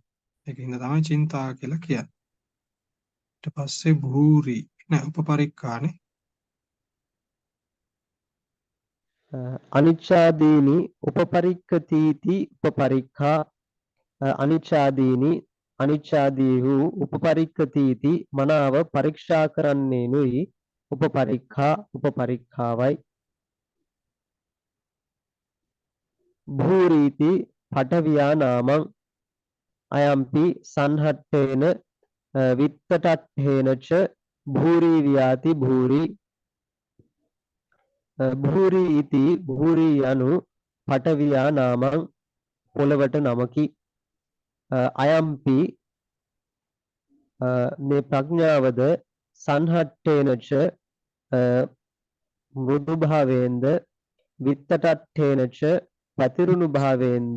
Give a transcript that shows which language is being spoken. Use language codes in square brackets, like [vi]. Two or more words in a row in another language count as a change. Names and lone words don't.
[si] ඒකින්ද තමයි චින්තා කියලා කියන්නේ. ඊට පස්සේ [pi] භූරි උපපරික්ඛානේ අනිච්ඡාදීනි උපපරික්ඛතිති උපපරික්ඛා අනිච්ඡාදීහු උපපරික්ඛතිති [si] මනාව පරීක්ෂා කරන්නේනුයි උපපරික්ඛාවයි [pi] භූරීති පඨවියා නාමං අයම්පි සංහට්ඨේන විත්තට්ඨේන ච භූරි වියාති භූරි [si] භූරි ඉති භූරි යනු [pi] පඨවියා නාමං [si] පොළවට නමකි. අයම්පි මේ ප්‍රඥාවද සංහට්ඨේනච මෘදු භාවයෙන්ද විත්තටට්ඨේනච පැතිරුණු භාවයෙන්ද